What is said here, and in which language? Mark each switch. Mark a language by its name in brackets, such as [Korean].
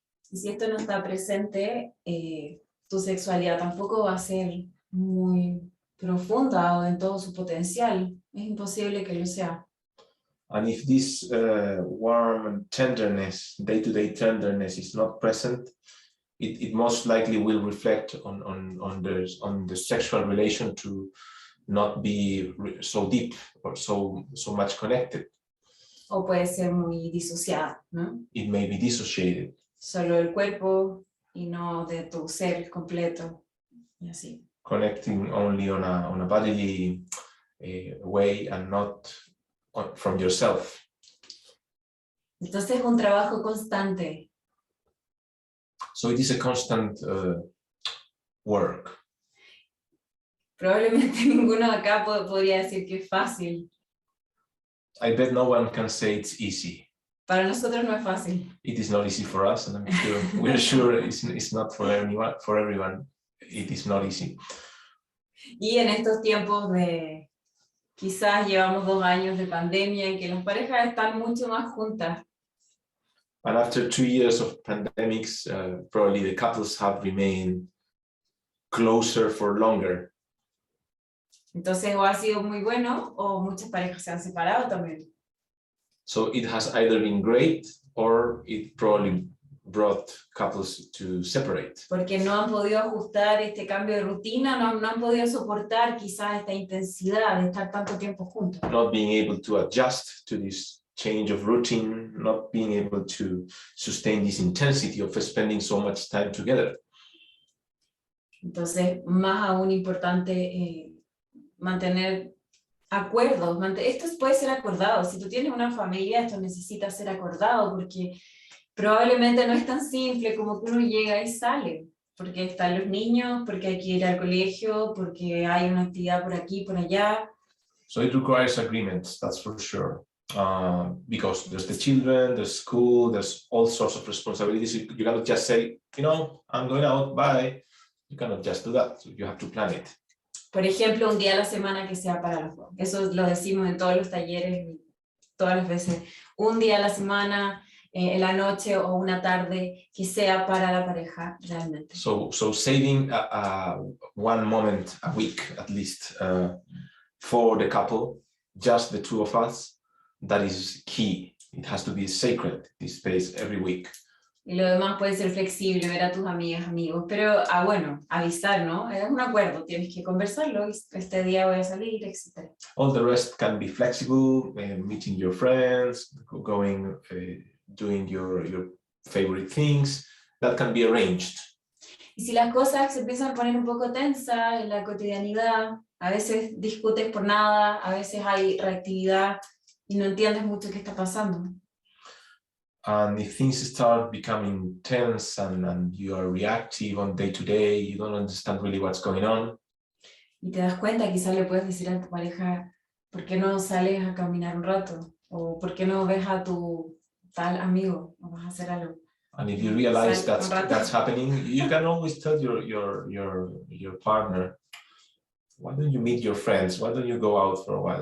[Spanish] Y si esto no está presente, tu sexualidad tampoco va a ser muy profunda o en todo su potencial. Es imposible que lo sea. [English] And if this warm tenderness, day-to-day tenderness is not present, it most likely will reflect on the sexual relation to not be so deep or so much connected. [Spanish] O puede ser muy disociada, ¿no? [English] It may be dissociated. [Spanish] Solo el cuerpo y no de tu ser completo. Y así. [English] Connecting only on a bodily way and not from yourself. [Spanish] Entonces es un trabajo constante. [English] So it is a constant work. [Spanish] Probablemente ninguno de acá podría decir que es fácil. [English] I bet no one can say it's easy. [Spanish] Para nosotros no es fácil. [English] It is not easy for us, and I'm sure we're sure it's not for anyone. For everyone, it is not easy. [Spanish] Y en estos tiempos de, quizás llevamos 2 años de pandemia en que las parejas están mucho más juntas. [English] And after 2 years of pandemics, probably the couples have remained closer for longer. [Spanish] Entonces o ha sido muy bueno o muchas parejas se han separado también. [English] So it has either been great or it probably brought couples to separate. [Spanish] Porque no han podido ajustar este cambio de rutina, no han podido soportar quizás esta intensidad de estar tanto tiempo juntos. [English] Not being able to adjust to this change of routine, not being able to sustain this intensity of spending so much time together. [Spanish] Entonces, más aún importante mantener acuerdos. Esto puede ser acordado. Si tú tienes una familia, esto necesita ser acordado porque probablemente no es tan simple como que uno llega y sale. Porque están los niños, porque hay que ir al colegio, porque hay una actividad por aquí, por allá. [English] So it requires agreements, that's for sure. Because there's the children, there's school, there's all sorts of responsibilities. You cannot just say, I'm going out, bye. You cannot just do that. So you have to plan it. [Spanish] Por ejemplo, un día a la semana que sea para los dos. Eso lo decimos en todos los talleres, todas las veces. Un día a la semana, en la noche o una tarde, que sea para la pareja realmente. [English] So saving one moment a week, at least, for the couple, just the two of us, that is key It has to be sacred, this space, every week. [Spanish] Y lo demás puede ser flexible, ver a tus amigas, amigos, pero, bueno, avisar, ¿no? Es un acuerdo, tienes que conversarlo, este día voy a salir, etc. [English] All the rest can be flexible, meeting your friends, going, doing your favorite things, that can be arranged. [Spanish] Y si las cosas se empiezan a poner un poco tensas en la cotidianidad, a veces discutes por nada, a veces hay reactividad y no entiendes mucho qué está pasando. [English] And if things start becoming tense and you are reactive on day to day, you don't understand really what's going on. [Spanish] Y te das cuenta, quizás le puedes decir a tu pareja, ¿por qué no sales a caminar un rato? O ¿por qué no ves a tu tal amigo? O vas a hacer algo. [English] And if you realize that's happening, you can always tell your partner, why don't you meet your friends? Why don't you go out for a while?